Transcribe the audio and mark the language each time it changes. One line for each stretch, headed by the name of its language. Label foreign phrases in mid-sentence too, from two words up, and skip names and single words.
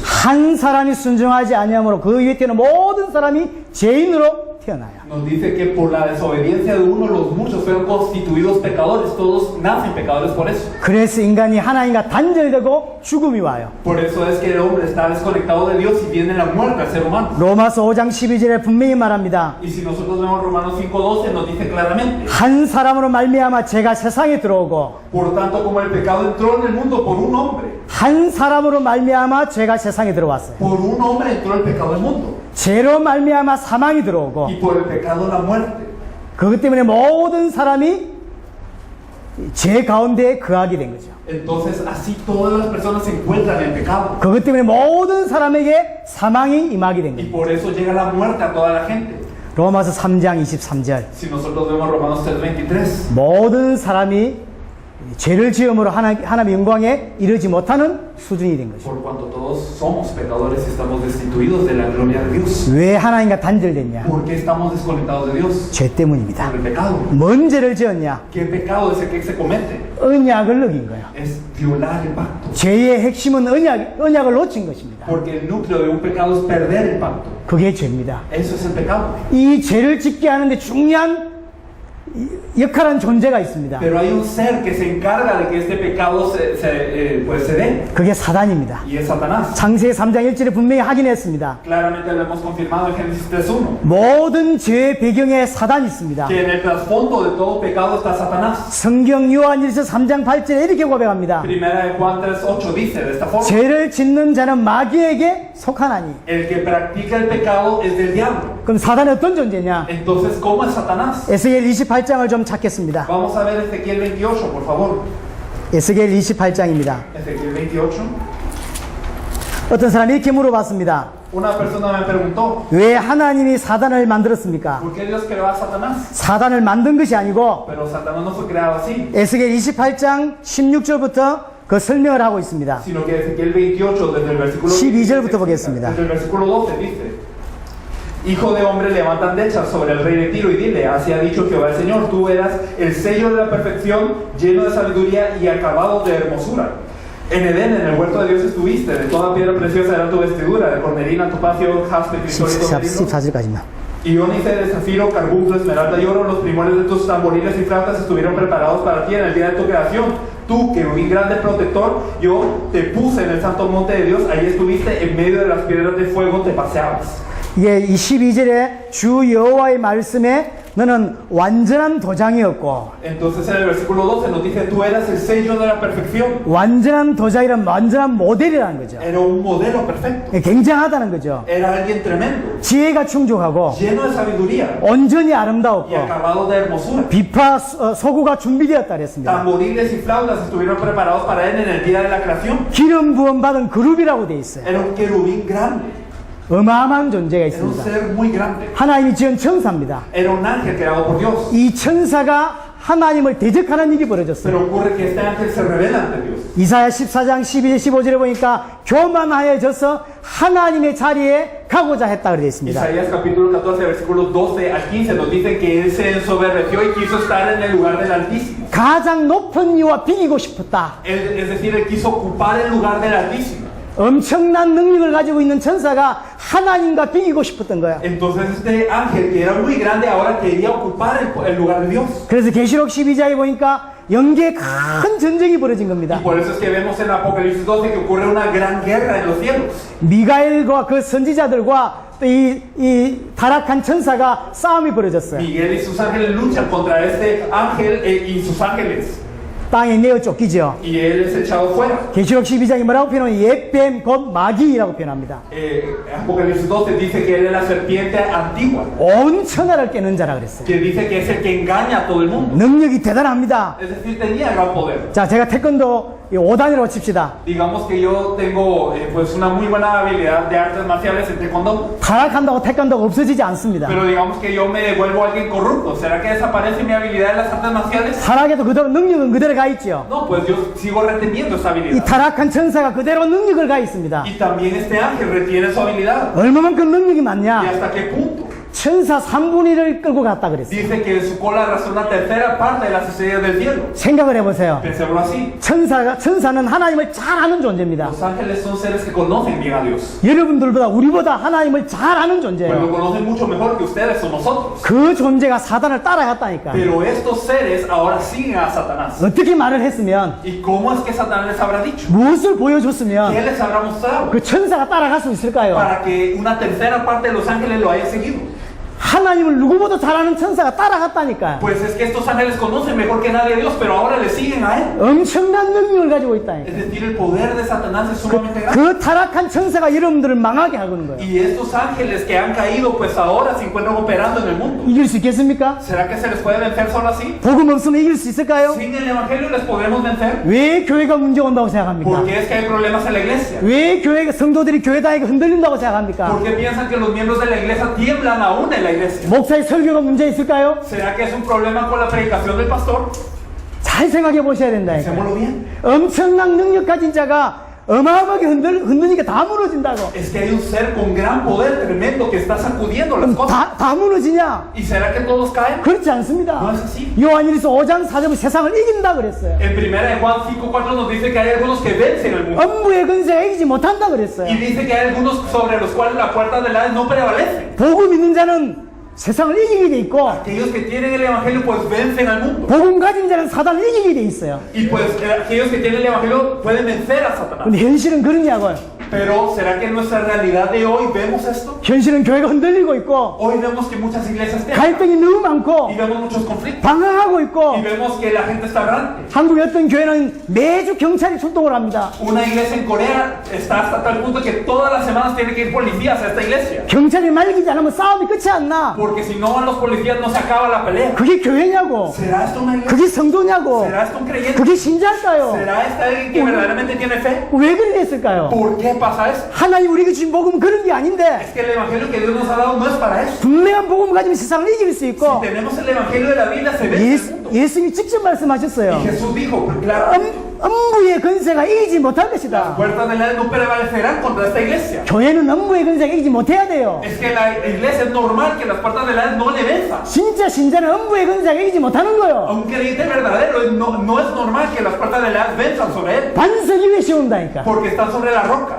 Korean: 한 사람이 순종하지 아니함으로 그 위에 태어난 모든 사람이 죄인으로 태어나요.
Spanish: Nos dice que por la desobediencia de uno, los muchos fueron constituidos pecadores, todos nacen pecadores por eso.
Korean: 그래서 인간이 하나님과 단절되고 죽음이 와요.
Spanish: Por eso es que el hombre está desconectado de Dios y viene la muerte al ser humano.
Korean: 로마서 5장 12절에 분명히 말합니다.
Spanish: Y si nosotros vemos Romanos 5:12, nos dice claramente,
Korean: 한 사람으로 말미암아 죄가 세상에 들어오고
Spanish: por tanto como el pecado entró en el mundo por un hombre,
Korean: 한 사람으로 말미암아 죄가 세상에 들어왔어요.
Spanish: por un hombre entró el pecado al mundo.
Korean: 죄로 말미암아 사망이 들어오고
Spanish: Y por el pecado la muerte.
Korean: 그것 때문에 모든 사람이 죄 가운데 거하게 된 거죠.
Spanish: Entonces así todas las personas se encuentran en pecado.
Korean: 그것 때문에 모든 사람에게 사망이 임하게 된
Spanish: Y
Korean: 겁니다.
Spanish: por eso llega la muerte a toda la gente.
Korean: 로마서 3장 23절.
Spanish: Si nosotros vemos Romanos 3:23,
Korean: 모든 사람이 죄를 지음으로 하나님의 영광에 이르지 못하는 수준이 된 것입니다.
Spanish: por cuanto todos somos pecadores y estamos destituidos de la gloria de Dios.
Korean: 왜 하나님과 단절됐냐?
Spanish: ¿Por qué estamos desconectados de Dios?
Korean: 죄 때문입니다.
Spanish: Por el pecado.
Korean: 뭔 죄를 지었냐?
Spanish: ¿Qué pecado es el que se comete?
Korean: 언약을 어긴 거예요.
Spanish: Es violar el pacto.
Korean: 죄의 핵심은 언약을 놓친 것입니다.
Spanish: Porque el núcleo de un pecado es perder el pacto.
Korean: 그게 죄입니다.
Spanish: Eso es el pecado.
Korean: 이 죄를 짓게 하는데 중요한 역할한 존재가 있습니다.
Spanish: Pero hay un ser que se encarga de que este pecado se dé.
Korean: 그게 사단입니다.
Spanish: Y es Satanás.
Korean: 창세기 3장 1절에 분명히 확인했습니다.
Spanish: Claramente lo hemos confirmado en Génesis 3:1.
Korean: 모든 죄의 배경에 사단이 있습니다.
Spanish: Que en el trasfondo de todo pecado está Satanás.
Korean: 성경 요한일서 3장 8절에 이렇게 고백합니다.
Spanish: Primera de Juan 3:8 dice de esta forma.
Korean: 죄를 짓는 자는 마귀에게 속하나니.
Spanish: El que practica el pecado es del diablo.
Korean: 그럼 사단이 어떤 존재냐?
Spanish: Entonces, ¿cómo es Satanás?
Korean: 에스겔 28장을 좀 찾겠습니다.
Spanish: Vamos a ver Ezequiel 28, por favor.
Korean: 에스겔 28장입니다.
Spanish: Ezequiel 28.
Korean: 어떤 사람이 이렇게 물어봤습니다.
Spanish: Una persona me preguntó,
Korean: 왜 하나님이 사단을 만들었습니까?
Spanish: ¿por qué Dios creó a Satanás?
Korean: 사단을 만든 것이 아니고
Spanish: Pero Satanás no fue creado así,
Korean: 에스겔 28장 16절부터 그 설명을 하고 있습니다.
Spanish: sino que Ezequiel 28, desde el versículo
Korean: 12절부터 보겠습니다.
Spanish: desde el versículo 12 dice: Hijo de hombre, levanta andechas sobre el rey de Tiro y dile: así ha dicho Jehová el Señor, tú verás el sello de la perfección, lleno de sabiduría y acabado de hermosura. En Edén, en el huerto de Dios estuviste, de toda piedra preciosa era tu vestidura, de cornerina, topacio, jaspe, crisol y torbellino.
Korean: 14절까지만.
Spanish: Iónice de zafiro, carbunclo, esmeralda y oro, los primores de tus tamboriles y flautas estuvieron preparados para ti en el día de tu creación. Tú, querubín grande protector, yo te puse en el santo monte de Dios, ahí estuviste en medio de las piedras de fuego, te paseabas.
Korean: 이게 22절에 주 여호와의 말씀에 너는 완전한 도장이었고,
Spanish: Entonces en el versículo 12 nos dice: tú eras el sello de la perfección.
Korean: 완전한 도장이란 완전한 모델이라는 거죠.
Spanish: Era un modelo perfecto.
Korean: 굉장하다는 거죠.
Spanish: Era alguien tremendo,
Korean: 지혜가 충족하고
Spanish: lleno de sabiduría
Korean: 온전히
Spanish: y
Korean: 아름다웠고
Spanish: acabado de hermosura.
Korean: 비파 소구가 준비되었다 그랬습니다.
Spanish: Tamboriles y flautas estuvieron preparados para él en el día de la creación.
Korean: 기름 부음 받은 그룹이라고 돼 있어요.
Spanish: Era un querubín grande,
Korean: 어마어마한 존재가
Spanish: era un
Korean: 있습니다.
Spanish: ser muy grande,
Korean: 하나님이 지은 천사입니다.
Spanish: era un ángel creado por Dios.
Korean: 이 천사가 하나님을 대적하는 일이 벌어졌어요.
Spanish: Pero ocurre que este ángel se revela ante Dios.
Korean: 이사야 14장 12절 15절에 보니까 교만하여져서 하나님의 자리에 가고자 했다 그러어 있습니다.
Spanish: Isaías capítulo 14 versículos 12 al 15 nos dice que él se ensoberbeció y quiso estar en el lugar del Altísimo.
Korean: 가장 높은 이와 비기고 싶었다.
Spanish: Es decir, él quiso ocupar el lugar del Altísimo.
Korean: 엄청난 능력을 가지고 있는 천사가 하나님과 비기고 싶었던 거야.
Spanish: Entonces este ángel que era muy grande ahora quería ocupar el lugar de Dios.
Korean: 그래서 계시록 12장에 보니까 영계에 큰 전쟁이 벌어진 겁니다.
Spanish: Y por eso es que vemos en Apocalipsis 12 que ocurre una gran guerra en los cielos.
Korean: 미가엘과 그 선지자들과 또 이 타락한 천사가 싸움이 벌어졌어요.
Spanish: Miguel y sus ángeles luchan contra este ángel y sus ángeles.
Korean: 땅에 내어 쫓기죠.
Spanish: Y él es echado fuera.
Korean: 계시록 12장이 뭐라고 표현하면 옛뱀 곧 마귀라고 표현합니다.
Spanish: Apocalipsis 12 dice que él es la serpiente antigua,
Korean: 온 천하를 깨는 자라 그랬어요.
Spanish: que dice que es el que engaña a todo el mundo.
Korean: 능력이 대단합니다.
Spanish: Es decir, tenía gran poder.
Korean: 자, 제가 태권도 5단이라고 칩시다.
Spanish: Digamos que yo tengo pues una muy buena habilidad de artes marciales en taekwondo,
Korean: 타락한다고 태권도가 없어지지 않습니다.
Spanish: pero digamos que yo me vuelvo alguien corrupto. ¿Será que desaparece mi habilidad en las artes marciales?
Korean: 타락해도 그대로 능력은 그대로 가 있죠.
Spanish: No, pues yo sigo reteniendo esa
Korean: 이
Spanish: habilidad.
Korean: 타락한 천사가 그대로 능력을 가 있습니다.
Spanish: Y también este ángel retiene su habilidad.
Korean: 얼마만큼 능력이
Spanish: ¿Y
Korean: 많냐?
Spanish: hasta qué punto?
Korean: 천사 3분의 1을 끌고 갔다 그랬어요.
Spanish: Dice que en su cola arrastró una tercera parte de las estrellas del cielo.
Korean: 생각을 해보세요.
Spanish: Pensémoslo así.
Korean: 천사는 하나님을 잘 아는 존재입니다.
Spanish: Los ángeles son seres que conocen bien a Dios.
Korean: 여러분들보다 우리보다 하나님을 잘 아는
Spanish: Pues lo
Korean: 존재예요.
Spanish: conocen mucho mejor que ustedes o nosotros.
Korean: 그 존재가 사단을 따라갔다니까.
Spanish: Pero estos seres ahora siguen a Satanás.
Korean: 어떻게 말을 했으면,
Spanish: ¿Y cómo es que Satanás les habrá dicho?
Korean: 무엇을
Spanish: ¿Qué
Korean: 보여줬으면
Spanish: les habrá mostrado?
Korean: 그 천사가 따라갈 수 있을까요?
Spanish: Para que una tercera parte de los ángeles lo haya seguido.
Korean: 하나님을 누구보다 잘 아는 천사가 따라갔다니까요.
Spanish: Pues es que estos ángeles conocen mejor que nadie a Dios, pero ahora le siguen a él.
Korean: 엄청난 능력을 가지고
Spanish: Es
Korean: 있다니까요.
Spanish: decir, el poder de Satanás es sumamente grande.
Korean: 그 타락한 천사가 여러분들을 망하게 하는 거예요.
Spanish: Y estos ángeles que han caído, pues ahora se encuentran operando en el mundo.
Korean: 이길 수 있겠습니까?
Spanish: ¿Será que se les puede vencer solo así?
Korean: 복음 없으면 이길 수 있을까요?
Spanish: Sin el evangelio les podemos vencer.
Korean: 왜 교회가 문제 온다고 생각합니까?
Spanish: Porque es que hay problemas en la iglesia.
Korean: 왜 교회가 성도들이 교회 다니고 흔들린다고 생각합니까?
Spanish: Porque piensan que los miembros de la iglesia tiemblan aún en la iglesia.
Korean: 목사의 설교가 문제 있을까요?
Spanish: ¿Será que es un problema con la predicación del pastor?
Korean: 잘 생각해 보셔야 된다니까요.
Spanish: Pensémoslo bien.
Korean: 엄청난 능력 가진 자가 어마어마하게 흔드니까 다 무너진다고.
Spanish: Es que hay un ser con gran poder tremendo que está sacudiendo las cosas.
Korean: 다 무너지냐?
Spanish: ¿Y será que todos caen?
Korean: 그렇지 않습니다.
Spanish: No es así.
Korean: 요한일서 5장 4절에 세상을 이긴다 그랬어요.
Spanish: En primera de Juan 5:4 nos dice que hay algunos que vencen el mundo.
Korean: 엄부의 근세가 이기지 못한다 그랬어요.
Spanish: Y dice que hay algunos sobre los cuales la puerta del Hades no prevalece.
Korean: 복음 있는 자는 세상을 이기게 돼 있고
Spanish: Aquellos que tienen el evangelio pues vencen al mundo.
Korean: 복음 가진 자는 사단을 이기게 돼 있어요.
Spanish: Y pues aquellos que tienen el evangelio pueden vencer a Satanás.
Korean: 근데 현실은 그러냐고요.
Spanish: Pero ¿será que en nuestra realidad de hoy vemos esto?
Korean: 현실은 교회가 흔들리고 있고
Spanish: Hoy vemos que muchas iglesias tienen
Korean: 갈등이 너무 많고
Spanish: y vemos muchos conflictos
Korean: 방황하고 있고
Spanish: y vemos que la gente está errante.
Korean: 한국의 어떤 교회는 매주 경찰이 출동을 합니다.
Spanish: Una iglesia en Corea está hasta tal punto que todas las semanas tiene que ir policías a esta iglesia.
Korean: 경찰이 말리지 않으면 싸움이 끝이 안 나.
Spanish: Porque si no van los policías no se acaba la pelea.
Korean: 그게 교회냐고.
Spanish: ¿Será esto una iglesia?
Korean: 그게 성도냐고.
Spanish: ¿Será esto un creyente?
Korean: 그게 신자일까요?
Spanish: ¿Será esto alguien que verdaderamente tiene fe?
Korean: 왜 그랬을까요?
Spanish: ¿Por qué pasa eso?
Korean: 하나님 우리에게 주신 복음은 그런 게 아닌데
Spanish: Es que el evangelio que Dios nos ha dado no es para eso.
Korean: 분명한 복음 가지면 세상을 이길 수
Spanish: Si
Korean: 있고
Spanish: tenemos el evangelio de la Biblia se vence el mundo.
Korean: 예수님이 직접 말씀하셨어요.
Spanish: Y Jesús dijo, pues, claro,
Korean: 음부의 근세가 이기지 못할
Spanish: las
Korean: 것이다.
Spanish: puertas del Hades no prevalecerán contra esta iglesia.
Korean: 교회는 음부의 근세가 이기지 못해야 돼요.
Spanish: Es que la iglesia es normal que las puertas del Hades no le venzan.
Korean: 진짜 신자는 음부의 근세가 이기지 못하는
Spanish: A
Korean: 거예요.
Spanish: un creyente verdadero no es normal que las puertas del Hades venzan sobre él.
Korean: 반석 위에 세운다니까.
Spanish: Porque están sobre la roca.